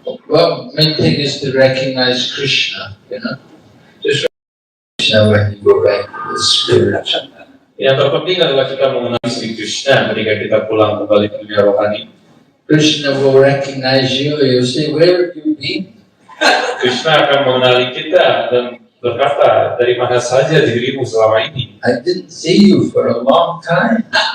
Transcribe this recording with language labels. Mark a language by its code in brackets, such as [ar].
[en] Well, main thing is to recognize Krishna, Just recognize Krishna when you go back to the spirit. [id] Yang terpenting adalah kita mengenali Sri Krishna ketika kita pulang kembali ke dunia rohani. [en] Krishna will recognize you. You'll say, "Where have you been?" [id] Krishna akan mengenali kita dan berkata, dari mana saja dirimu selama ini? [en] I didn't see you for a long time.